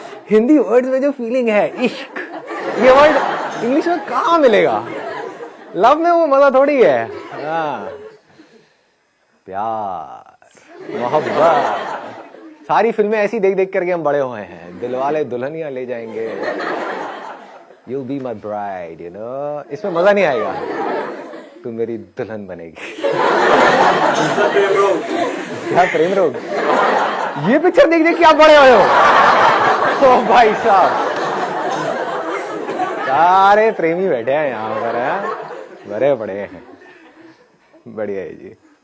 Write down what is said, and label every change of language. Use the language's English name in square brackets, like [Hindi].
[Hindi] Hindi words में जो feeling है, इश्क, ये वर्ड इंग्लिश में कहाँ मिलेगा? लव में वो मजा थोड़ी है। प्यार, मोहब्बत, सारी फिल्में ऐसी देख देख करके हम बड़े हुए हैं। [English] Dilwale Dulhania Le Jayenge, You'll be my bride, you know? [Hindi] इसमें मजा नहीं आएगा, तू मेरी दुल्हन बनेगी। क्या प्रेम रोग? ये पिक्चर देख देख के आप बड़े हुए हो। ओ भाई साहब, सारे प्रेमी बैठे हैं यहाँ पर, बड़े बड़े हैं। बढ़िया है जी।